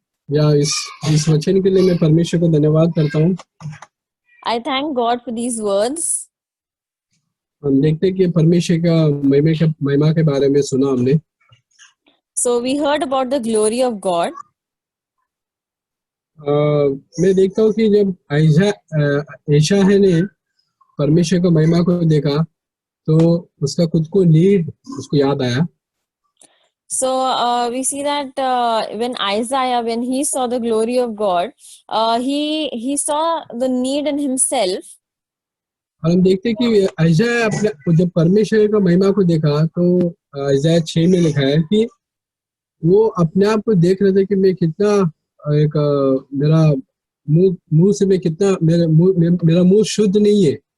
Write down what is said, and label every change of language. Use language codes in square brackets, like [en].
[hi] या इस वचन के लिए मैं परमेश्वर को धन्यवाद करता हूँ। [en] I thank God for these words. [hi] हम देखते हैं कि परमेश्वर का महिमा के बारे में सुना हमने। [en] So we heard about the glory of God. [hi] मैं देखता हूँ कि जब यशायाह ने परमेश्वर को महिमा को देखा तो उसका खुद को नीड उसको याद आया। [en] So we see that when Isaiah, when he saw the glory of God, he saw the need in himself. [hi] और हम देखते हैं कि यशायाह अपने जब परमेश्वर का महिमा को देखा तो यशायाह 6 में लिखा है कि वो अपने आप को देख रहे थे कि मैं कितना एक मेरा मुंह से मैं कितना मेरा मुंह शुद्ध नहीं है।